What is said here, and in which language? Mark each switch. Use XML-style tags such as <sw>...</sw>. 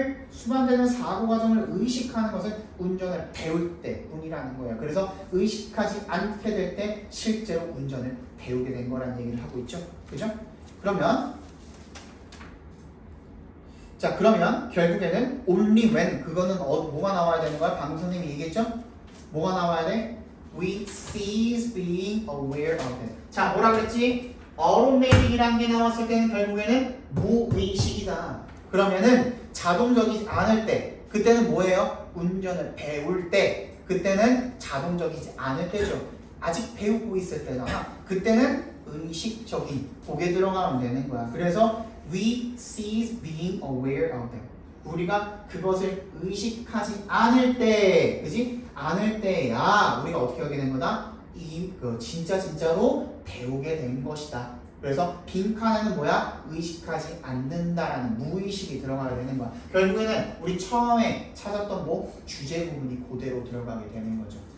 <ko>수반되는 사고 과정을 의식하는 것은 운전을 배울 때뿐이라는 거예요. 그래서 의식하지 않게 될 때 실제로 운전을 배우게 된 거라는 얘기를 하고 있죠. 그죠? 그러면 결국에는</ko> <en>only when,</en> <ko>그거는 뭐가 나와야 되는 거야? 방금 선생님이 얘기했죠? 뭐가 나와야 돼?</ko> <en>We cease being aware of it.</en> <ko>자, 뭐라 그랬지? automatic이라는 게 나왔을 때는 결국에는 무의식이다. 그러면은 자동적이지 않을 때, 그때는 뭐예요? 운전을 배울 때, 그때는 자동적이지 않을 때죠. 아직 배우고 있을 때잖아. 그때는 의식적인, 거기에 들어가면 되는 거야. 그래서</ko> <en>we cease being aware of them.</en> <ko>우리가 그것을 의식하지 않을 때, 그지? 않을 때야 우리가 어떻게 하게 된 거다? 진짜로 배우게 된 것이다. 그래서 빈칸에는 뭐야? 의식하지 않는다라는 무의식이 들어가게 되는 거야. 결국에는 우리 처음에 찾았던 주제 부분이 그대로 들어가게 되는 거죠.</ko>